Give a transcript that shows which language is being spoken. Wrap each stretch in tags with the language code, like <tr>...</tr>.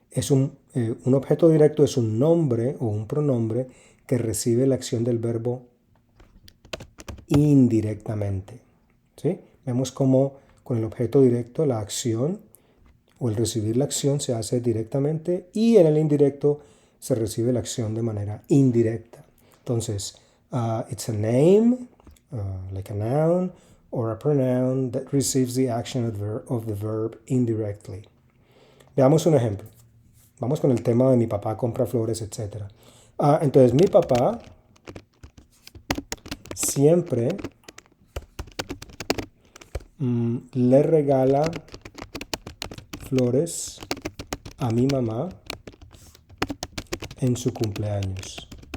<es>Un objeto directo es un nombre o un pronombre que recibe la acción del verbo indirectamente. ¿Sí? Vemos cómo con el objeto directo la acción o el recibir la acción se hace directamente y en el indirecto se recibe la acción de manera indirecta.</es> <en>Entonces, it's a name, like a noun, or a pronoun that receives the action of the verb indirectly.</en> <es>Veamos un ejemplo. Vamos con el tema de mi papá compra flores, etc. Entonces, mi papá siempre le regala flores a mi mamá en su cumpleaños.</es>